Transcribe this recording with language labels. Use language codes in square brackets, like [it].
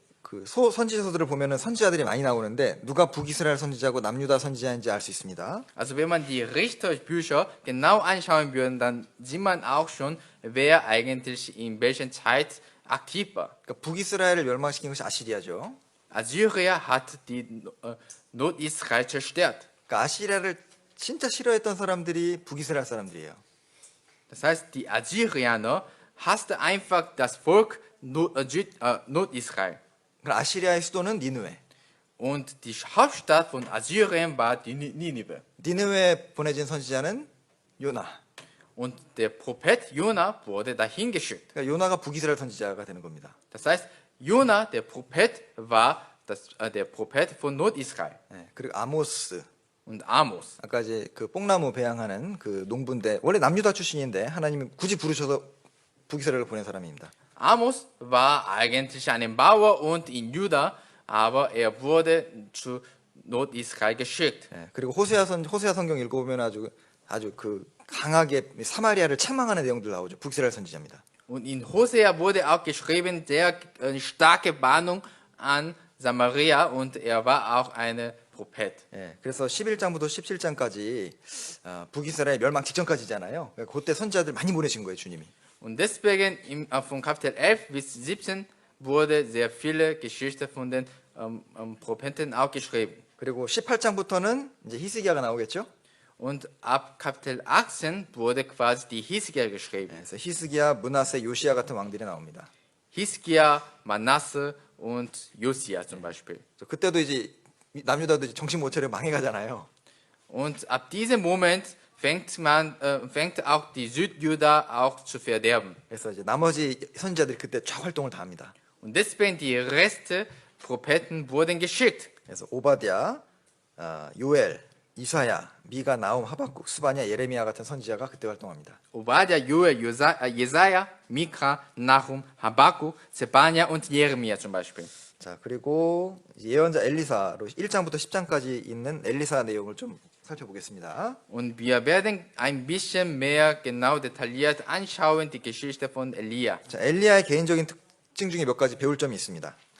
[ko] 그 선지서들을 보면은 선지자들이 많이 나오는데 누가 북이스라엘 선지자고 남유다 선지자인지 알 수 있습니다. [de] Also wenn man die Richterbücher genau anschauen würde, dann sieht man auch schon, wer eigentlich in welcher Zeit aktiv war. [ko] 그러니까 북이스라엘을 멸망시킨 것이 아시리아죠. [de] Assyria hat die Nordisrael zerstört. [ko] 그러니까 아시리아를 진짜 싫어했던 사람들이 북이스라엘 사람들이에요. [de] Das heißt, die Assyrianer hasste einfach das Volk Nordisrael. [ko] 그러니까 아시리아의 수도는 니느웨. [de] Und die Hauptstadt von Assyrien war die Ninive. [ko] 니느웨에 보내진 선지자는 요나. [de] Und der Prophet Jona wurde dahin geschickt. [ko] 그러니까 요나가 북이스라엘 선지자가 되는 겁니다. [de] Das heißt, Jona, der Prophet, war der Prophet von Nordisrael. [ko] 네, 그리고 아모스. [de] Und Amos. [ko] 아까 이제 그 뽕나무 배양하는 그 농부인데 원래 남유다 출신인데 하나님이 굳이 부르셔서 북이스라엘을 보낸 사람입니다. [de] Amos war eigentlich ein Bauer und in Juda, aber er wurde zu Nordisrael geschickt. [ko] 예, 그리고 호세아 성경 읽어보면 아주 그 강하게 사마리아를 책망하는 내용들 나오죠. 북이스라엘 선지자입니다. [de] Und in Hosea wurde auch geschrieben, sehr starke Warnung an Samaria und er war auch ein Prophet. [ko] 예, 그래서 11장부터 17장까지 북이스라엘 멸망 직전까지잖아요. 그러니까 그때 선지자들 많이 보내신 거예요, 주님이. [de] Und deswegen von Kapitel 11 bis 17 wurde sehr viele Geschichten von den Propheten auch geschrieben. [ko] 그리고 18장부터는 이제 히스기야가 나오겠죠. [de] Und ab Kapitel 18 wurde quasi die Hiskia geschrieben. [ko] 그래서 히스기야, 므낫세, 요시야 같은 왕들이 나옵니다. [de] Hiskia, Manasse und Josia zum Beispiel. [ko] 그때도 이제 남유다도 이제 정신 못 차려 망해가잖아요. [de] Und ab diesem Moment fängt auch die Südjuda auch zu verderben. [ko] 그래서 이제 나머지 선지자들이 그때 쫙 활동을 다 합니다. [de] Und deswegen die Reste Propheten wurden geschickt. [ko] 그래서 오바댜, 요엘, 이사야, 미가, 나움, 하박국, 스바냐, 예레미야 같은 선지자가 그때 활동합니다. [de] Obadiah, Joel, Jesaja, Mikra, Nahum, Habakkuk, Zebania und Jeremia zum Beispiel. [ko] 자, 그리고 예언자 엘리사로 1장부터 10장까지 있는 엘리사 내용을 좀 살펴보겠습니다. [de] Und wir werden ein bisschen mehr genau detailliert anschauen die Geschichte von Elia. [ko] 자, 엘리야의 개인적인 특징 중에 몇 가지 배울 점이 있습니다.